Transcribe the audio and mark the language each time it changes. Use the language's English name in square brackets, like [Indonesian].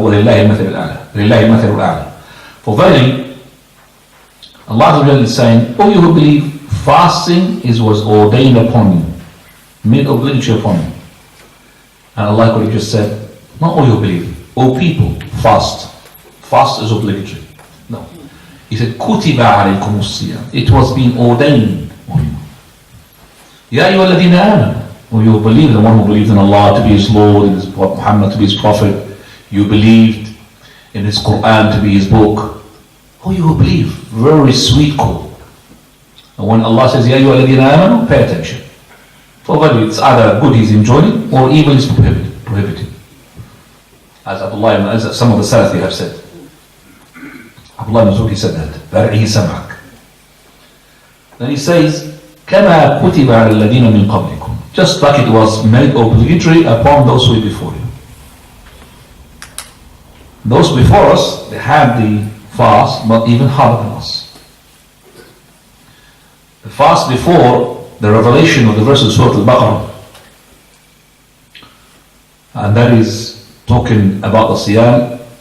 [Arabic] وَلِلَّهِ الْمَثَلُ الْأَعْلَى. [English] For verily, Allah is saying, O you who believe, fasting was ordained upon you, made obligatory upon you. And Allah could have just said, not all you who believe, O people, fast. Fast is obligatory. No. He said, [Arabic] كُتِبَ عَلَيْكُمُ الصِّيَامُ. [English] It was being ordained on you. [Arabic] يَا أَيُّهَا الَّذِينَ آمَنُوا. [English] O you who believe, the one who believed in Allah to be his Lord, and Muhammad to be his Prophet. You believed in his Quran to be his book. Oh, you believe. Very sweet call. And when Allah says, Ya ayyuha alladhina amanu, pay attention. For whether it's either good he's enjoining or evil is prohibited. As some of the Salafi have said. Abdullah ibn Mas'ud, he said that. Bar'ihi sam'ak. Then he says, [Arabic] كَمَا كُتِبَ عَلَى الَّذِينَ مِنْ قَبْلِكُمْ. [English] Just like it was made obligatory upon those who were before you. Those before us, they had the fast, but even harder than us. The fast before the revelation of the verse of Surah Al-Baqarah, and that is talking about the Siyam.